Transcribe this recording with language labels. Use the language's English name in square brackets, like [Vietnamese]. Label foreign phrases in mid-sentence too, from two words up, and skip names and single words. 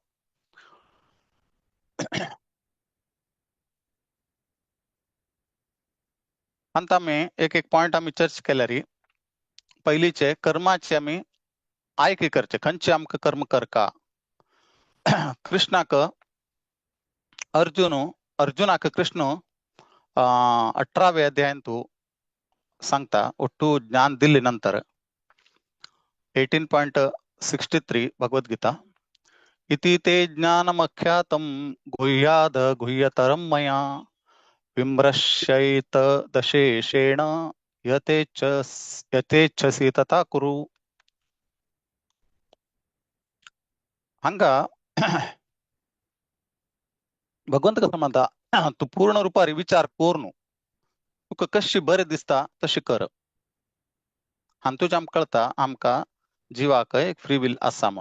[Konkani] अंत आम्ही एक पॉइंट आम्ही चर्चा केल्यारी पहिलीचे कर्माचे आम्ही आयके करचे खंयचे आमकां कर्म करका. कृष्णाक अर्जुनाक कृष्ण 18व्या अध्यायांतू सांगता ಒಟ್ಟು ज्ञान दिले नंतर 18.63 भगवद्गीता [Sanskrit] इति ते ज्ञानमख्यातं गुह्याद गुह्यतरं मया विमृश्यैत दशेषेण यथेच्छसि तथा कुरु. [Konkani] हांगा भगवंत कसं म्हणता तू पूर्ण रुपारी विचार कर न्हू तुका कशी बरें दिसता तशी कर. हातूंच आमकां कळटा आमकां जिवाक एक [English] free will [Konkani] आसा म्हणून.